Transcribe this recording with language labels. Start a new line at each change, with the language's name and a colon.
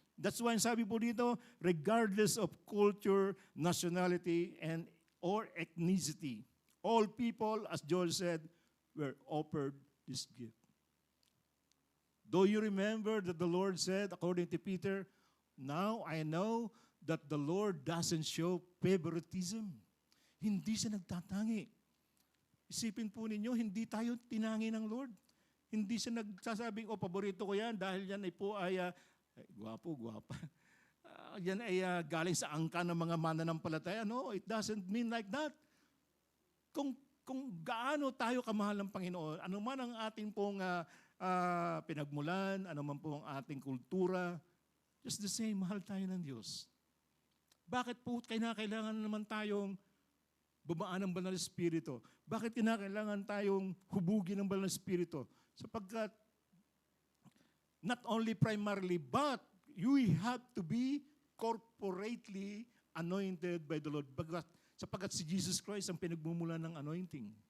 English: That's why
Filipino: sabi po dito,
English: regardless of culture, nationality, and or ethnicity, all people, as Joel said, were offered this gift. Do you remember that the Lord said, according to Peter, now I know that the Lord doesn't show favoritism.
Filipino: Hindi siya nagtatangi. Isipin po ninyo, hindi tayo tinangi ng Lord. Hindi siya nagsasabing, paborito ko yan dahil yan ay po ay, gwapo, gwapa. Yan ay galing sa angka ng mga mananampalataya.
English: No, it doesn't mean like that.
Filipino: Kung gaano tayo kamahal ng Panginoon, ano man ang ating pong pinagmulan, ano man po ang ating kultura,
English: just the same,
Filipino: mahal tayo ng Diyos. Bakit po kailangan naman tayong bumaan ng Banal na Espiritu? Bakit kinakailangan tayong hubugin ng Banal na Espiritu?
English: Sapagkat not only primarily, but you have to be corporately anointed by the Lord.
Filipino: Sapagkat si Jesus Christ ang pinagmumulan ng anointing.